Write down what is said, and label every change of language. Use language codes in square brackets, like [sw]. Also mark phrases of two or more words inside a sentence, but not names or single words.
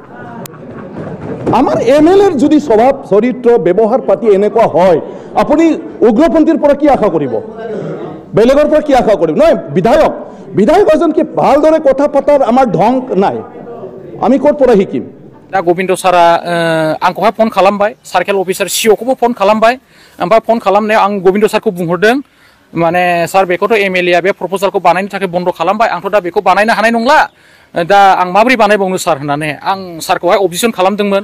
[as] আমাৰ এমএলএৰ যদি স্বভাৱ চৰিত্ৰ ব্যৱহাৰ পাতি এনেকুৱা হয় আপুনি উগ্ৰপন্থীৰ পৰা কি আশা কৰিব, বেলেগৰ পৰা কি আশা কৰিব? নহয়, বিধায়ক এজন কি ভালদৰে কথা পতাৰ আমাৰ ঢং নাই, আমি ক'ৰ পৰা শিকিম? [brx] दा गबिन्द सारा आंखौहाय फन खालामबाय, सार्केल अफिसार सिअखौबो फन खालामबाय। ओमफ्राय फन खालामनायाव आं गबिन्द सारखौ बुंहरदों माने सार बेखौथ' एमएलए बे प्रप'जालखौ बानायनो थाखाय बन्द खालामबाय, आंथ' दा बेखौ बानायनो हानाय नंला, दा आं माबोरै बानायबावनो सार होननानै आं सारखौहाय अबजेक्सन खालामदोंमोन।